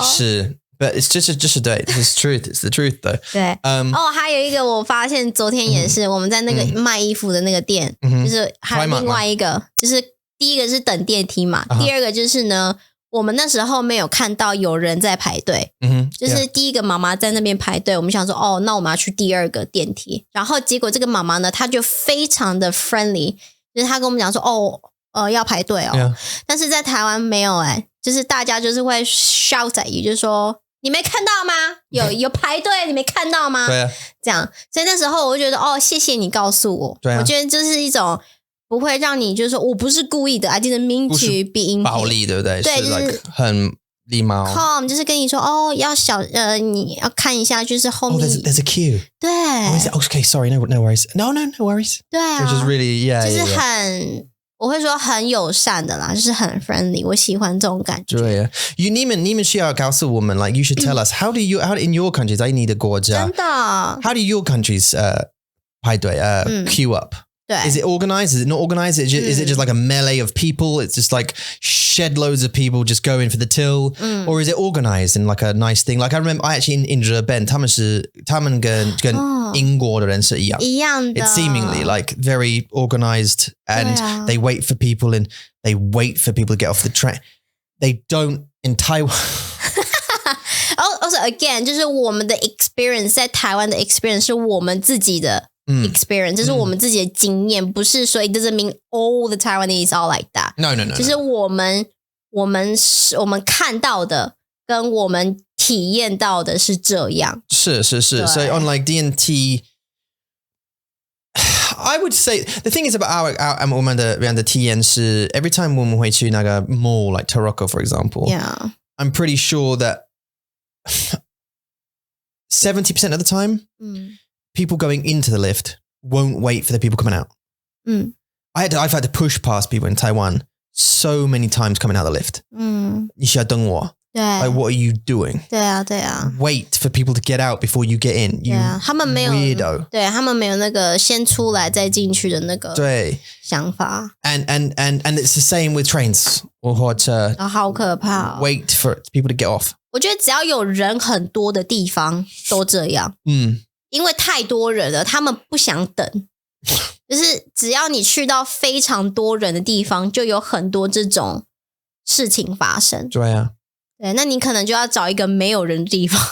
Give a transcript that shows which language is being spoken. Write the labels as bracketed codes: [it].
[en] 是 but it's just对 it's truth it's the truth though [zh] 对还有一个我发现昨天也是我们在那个卖衣服的那个店就是还有另外一个就是第一个是等电梯嘛第二个就是呢我们那时候没有看到有人在排队就是第一个妈妈在那边排队我们想说那我们要去第二个电梯然后结果这个妈妈呢她就非常的 friendly 就是她跟我们讲说要排队但是在台湾没有就是大家就是会 [en] shout at you [zh] 就是说你没看到吗有排队你没看到吗对啊这样所以那时候我就觉得谢谢你告诉我我觉得这是一种不会让你就是说我不是故意的 [en] I didn't mean to be impatient [zh] 暴力对不对对是 like 很礼貌 calm 就是跟你说要你要看一下就是后面 [en] there's a queue [zh] 对 [en] okay sorry no worries no worries [zh] 对啊 [en] which is really [zh] 就是很我会说很友善的啦就是很 friendly 我喜欢这种感觉 [en] 对啊你们需要告诉我们 like you should tell us how in your countries [zh] 在你的国家真的 [en] how do your countries 排队queue up Is it organized? Is it not organized? Is it just like a melee of people? It's just like shed loads of people just going for the till? Or is it organized in like a nice thing? Like I remember I actually in Japan [zh] 他们跟英国的人是一样的 [en] It's seemingly like very organized and they wait for people and they wait for people to get off the train. They don't in Taiwan. [zh] Also again 就是我们的 experience 在台湾的 experience 是我们自己的experience 这是我们自己的经验不是说 [en] it doesn't mean all the Taiwanese are like that no [zh] 就是我们看到的跟我们体验到的是这样 [en] 是 So on like DNT I would say the thing is about our [zh] 我们的体验是 [en] every time [zh] 我们会去那个 [en] mall like Taroko for example I'm pretty sure that 70% of the time people going into the lift won't wait for the people coming out. I've had to push past people in Taiwan so many times coming out of the lift. [zh] 你需要等我 [en] Like what are you doing? [zh] 对啊 [en] Wait for people to get out before you get in. You [zh] 他们没有 [en] weirdo. [zh] 对他们没有那个先出来再进去的那个想法 [en] And it's the same with trains [zh] 或者好可怕 [en] wait for people to get off. [zh] 我觉得只要有人很多的地方都这样因为太多人了他们不想等就是只要你去到非常多人的地方就有很多这种事情发生对啊对那你可能就要找一个没有人的地方